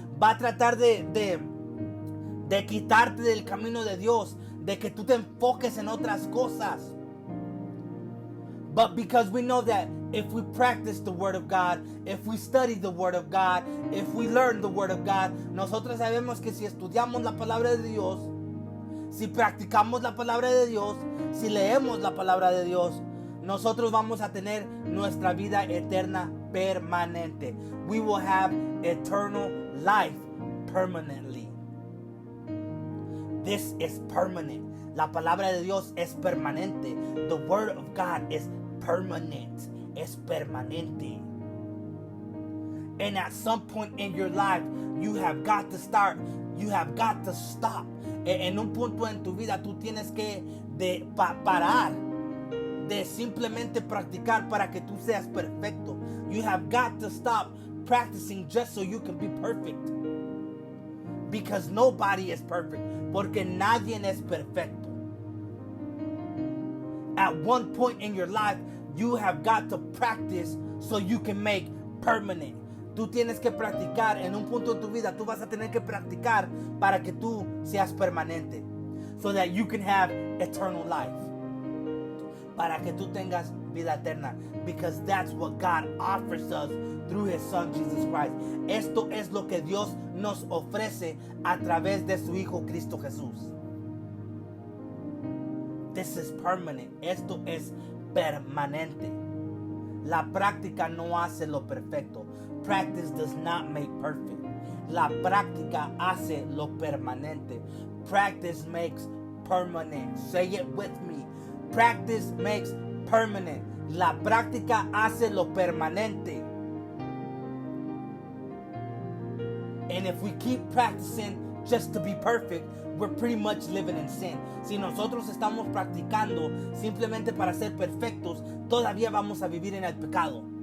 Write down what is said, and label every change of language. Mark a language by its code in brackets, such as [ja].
[es] Va a tratar de quitarte del camino de Dios, de que tú te enfoques en otras cosas. [en] But because we know that if we practice the word of God, [es] if we study the word of God, if we learn the word of God, nosotros sabemos que si estudiamos la palabra de Dios, si practicamos la palabra de Dios, si leemos la palabra de Dios, nosotros vamos a tener nuestra vida eterna permanente. [en] We will have eternal life permanently. This is permanent. [es] La palabra de Dios es permanente. [en] The word of God is permanent. [es] Es permanente. [en] And at some point in your life, you have got to start. You have got to stop. [es] En un punto en tu vida, tú tienes que parar de simplemente practicar para que tú seas perfecto. [en] You have got to stop practicing just so you can be perfect. Because nobody is perfect. [es] Porque nadie es perfecto. [en] At one point in your life, you have got to practice so you can make permanent. [es] Tú tienes que practicar. En un punto de tu vida, tú vas a tener que practicar para que tú seas permanente. [en] So that you can have eternal life. [es] Para que tú tengas vida eterna. [en] Because that's what God offers us through His Son Jesus Christ. [es] Esto es lo que Dios nos ofrece a través de su Hijo Cristo Jesús. [en] This is permanent. [es] Esto es permanente. La práctica no hace lo perfecto. [en] Practice does not make perfect. [es] La práctica hace lo permanente. [en] Practice makes permanent. Say it with me. Practice makes permanent. [es] La práctica hace lo permanente. [en] And if we keep practicing just to be perfect, we're pretty much living in sin. [es] Si nosotros estamos practicando simplemente para ser perfectos, todavía vamos a vivir en el pecado.